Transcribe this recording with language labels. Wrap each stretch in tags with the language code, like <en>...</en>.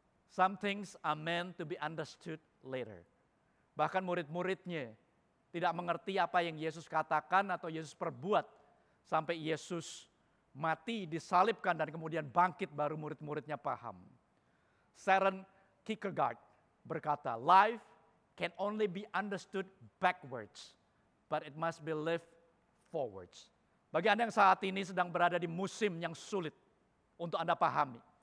<en>Some things are meant to be understood later.</en> <id>Bahkan murid-muridnya tidak mengerti apa yang Yesus katakan atau Yesus perbuat. Sampai Yesus mati, disalibkan dan kemudian bangkit baru murid-muridnya paham.</id> <en>Søren Kierkegaard</en> <id>berkata,</id> <en>life can only be understood backwards, but it must be lived forwards.</en> <id>Bagi Anda yang saat ini sedang berada di musim yang sulit untuk Anda pahami.</id>